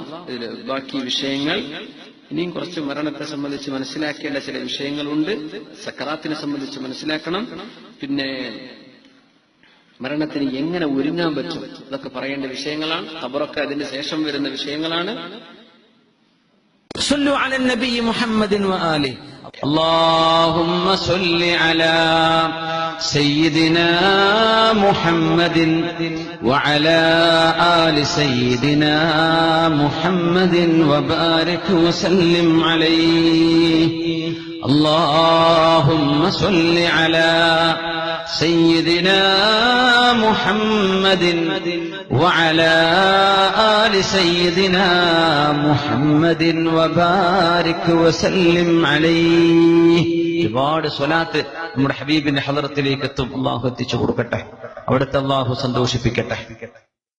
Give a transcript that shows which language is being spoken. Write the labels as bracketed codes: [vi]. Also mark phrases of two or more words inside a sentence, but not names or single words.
[ml] ഇതിൽ ബാക്കി വിഷയങ്ങൾ ഇനിയും കുറച്ച് മരണത്തെ സംബന്ധിച്ച് മനസ്സിലാക്കേണ്ട ചില വിഷയങ്ങളുണ്ട്. സക്കറാത്തിനെ സംബന്ധിച്ച് മനസ്സിലാക്കണം. പിന്നെ മരണത്തിന് എങ്ങനെ ഒരുങ്ങാൻ പറ്റും, ഇതൊക്കെ പറയേണ്ട വിഷയങ്ങളാണ്. ഖബറൊക്കെ അതിന് ശേഷം വരുന്ന വിഷയങ്ങളാണ്. [ar] صلوا على النبي محمد وآله. اللهم صل على سيدنا محمد وعلى آل سيدنا محمد وبارك وسلم عليه. اللهم صل على سيدنا محمد وعلى آل سيدنا محمد وبارك وسلم عليه. [ml] ഒരുപാട് സ്വലാത്ത് നമ്മുടെ ഹബീബിന്റെ ഹളറത്തിലേക്ക് എത്തും. അള്ളാഹു എത്തിച്ചു കൊടുക്കട്ടെ, അവിടുത്തെ അള്ളാഹു സന്തോഷിപ്പിക്കട്ടെ.